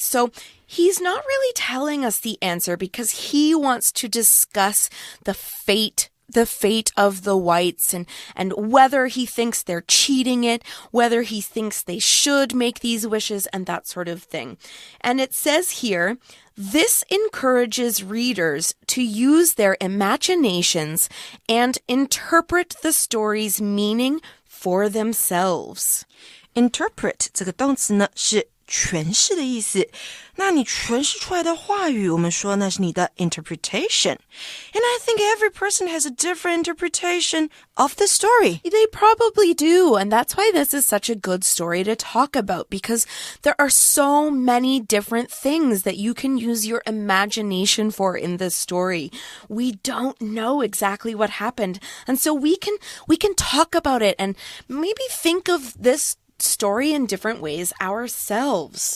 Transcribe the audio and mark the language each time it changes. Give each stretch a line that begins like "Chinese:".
English: So he's not really telling us the answer because he wants to discuss the fate of the whites and whether he thinks they're cheating it, whether he thinks they should make these wishes and that sort of thing. And it says here, this encourages readers to use their imaginations and interpret the story's meaning for themselves.
Chinese: Interpret 这个动词呢是诠释的意思。那你诠释出来的话语，我们说那是你的 interpretation.
English: And I think every person has a different interpretation of the story. They probably do, and that's why this is such a good story to talk about, because there are so many different things that you can use your imagination for in this story. We don't know exactly what happened, and so we can talk about it and maybe think of this story in different ways ourselves.